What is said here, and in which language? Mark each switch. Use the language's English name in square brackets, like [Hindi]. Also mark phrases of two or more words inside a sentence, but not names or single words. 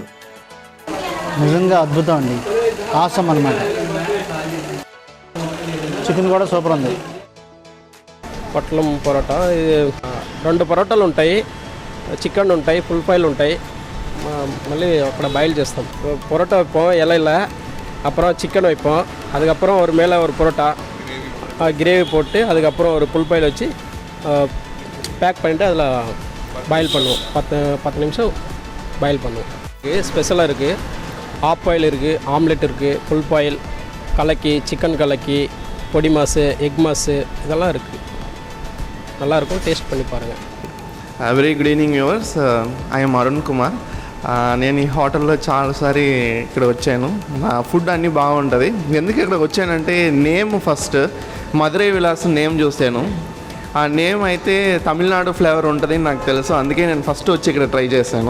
[Telugu] నిజంగా అద్భుతం అండి, ఆసమ్ అన్నమాట. చికెన్ కూడా సూపర్ ఉంది. పొట్లం పరోటా 2 పరోటాలు ఉంటాయి, చికెన్ ఉంటాయి, [English] full fries [Telugu] ఉంటాయి. మళ్ళీ అక్కడ బాయిల్ చేస్తాం. [Tamil] பரோட்டா வைப்போம் இலையில், அப்புறம் சிக்கன் வைப்போம், அதுக்கப்புறம் ஒரு மேலே ஒரு பரோட்டா கிரேவி போட்டு அதுக்கப்புறம் ஒரு [English] full boil [Tamil] வச்சு பேக் பண்ணிவிட்டு அதில் பாயில் பண்ணுவோம். 10 நிமிஷம் பாயில் பண்ணுவோம். ஸ்பெஷலாக இருக்குது, [English] half boil [Tamil] இருக்குது, ஆம்லெட் இருக்குது, [English] full boil, [Tamil] கலக்கி, சிக்கன் கலக்கி, பொடி மாஸு எக் மாஸு இதெல்லாம் இருக்குது, நல்லாயிருக்கும், டேஸ்ட் பண்ணி பாருங்கள். [English] very good evening viewers, I'm Arun Kumar. [Telugu] నేను ఈ హోటల్లో చాలాసారి ఇక్కడ వచ్చాను. నా ఫుడ్ అన్నీ బాగుంటుంది. ఎందుకు ఇక్కడ వచ్చానంటే [English] name first [Telugu] మధురై విలాస్ నేమ్ చూశాను. ఆ నేమ్ అయితే తమిళనాడు ఫ్లేవర్ ఉంటుంది నాకు తెలుసు, అందుకే నేను ఫస్ట్ వచ్చి ఇక్కడ ట్రై చేశాను.